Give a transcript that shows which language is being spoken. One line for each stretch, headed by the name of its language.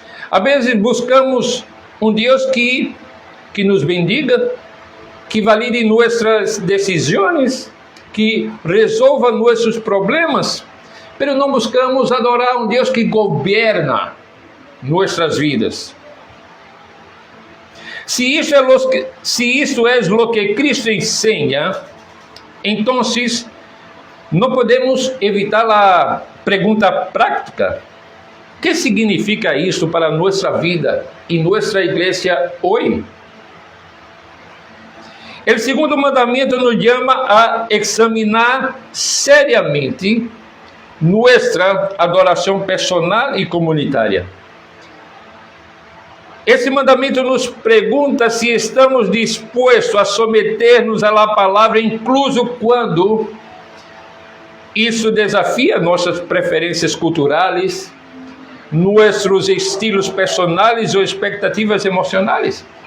Portuguese: Às vezes buscamos um Deus que nos bendiga, que valide nossas decisões, que resolva nossos problemas, mas não buscamos adorar um Deus que governa nossas vidas.
Spanish: Si eso es lo que Cristo enseña, entonces no podemos evitar la pregunta práctica. ¿Qué significa
Portuguese: isso
Spanish: para nuestra vida y nuestra iglesia hoy? El segundo mandamiento nos llama a examinar seriamente nuestra adoración personal y comunitaria.
Portuguese: Esse mandamento nos pergunta se estamos dispostos a someter-nos à palavra, incluso quando isso desafia nossas preferências culturais, nossos estilos personais ou expectativas emocionais.